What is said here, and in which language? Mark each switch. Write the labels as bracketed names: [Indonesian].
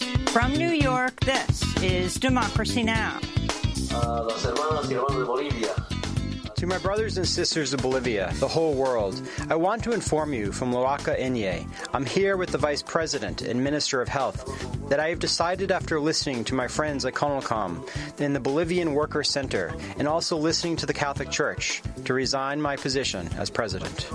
[English] From New York, this is Democracy Now! [Spanish] Las hermanas y hermanos de Bolivia. [English] To my brothers and sisters of Bolivia, the whole world, I want to inform you from Loaca Inye. I'm here with the Vice President and Minister of Health that I have decided after listening to my friends at CONALCOM in the Bolivian Worker Center and also listening to the Catholic Church to resign my position as President.